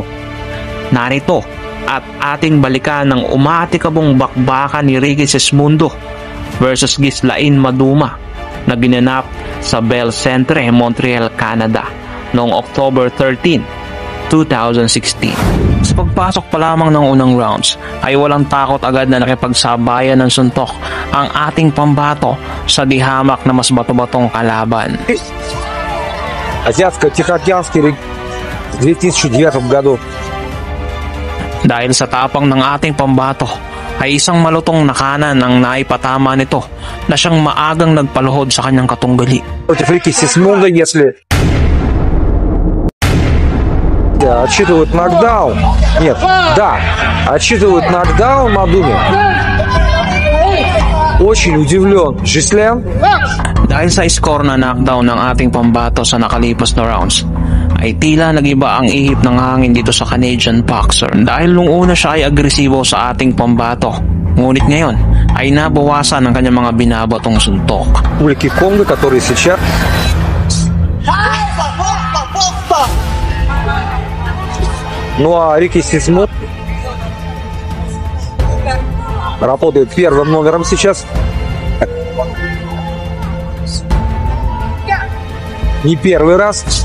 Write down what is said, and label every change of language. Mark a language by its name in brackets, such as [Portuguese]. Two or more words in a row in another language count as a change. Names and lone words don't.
[Filipino] Narito at ating balikan ng umatikabong bakbakan ni Ricky Sismundo versus Ghislain Maduma na ginanap sa Bell Centre, Montreal, Canada noong October 13, 2016. Sa pagpasok pa lamang ng unang rounds ay walang takot agad na nakipagsabayan ng suntok ang ating pambato sa dihamak na mas bato-batong kalaban. [Russian] Азиатско-Тихоокеанский 2009 году. [Filipino] Dahil sa tapang ng ating pambato ay isang malutong na kanan ang naipatama nito na siyang maagang nagpaluhod sa kanyang katunggali. [Russian] Против Рики Сисмунда, если отсчитывают нокдаун. Нет, да, отсчитывают нокдаун Мадуме. Очень удивлен Гhislain. [Filipino] Dahil sa score na knockdown ng ating pambato sa nakalipas na rounds, ay tila nagiba ang ihip ng hangin dito sa [English] Canadian boxer. [Filipino] Dahil nung una siya ay agresibo sa ating pambato, ngunit ngayon ay nabawasan ang kanyang mga binabatong suntok. [Russian] Ricky Kongo, который сейчас ну а Рики Сисмундо работает первым номером сейчас. Не первый раз.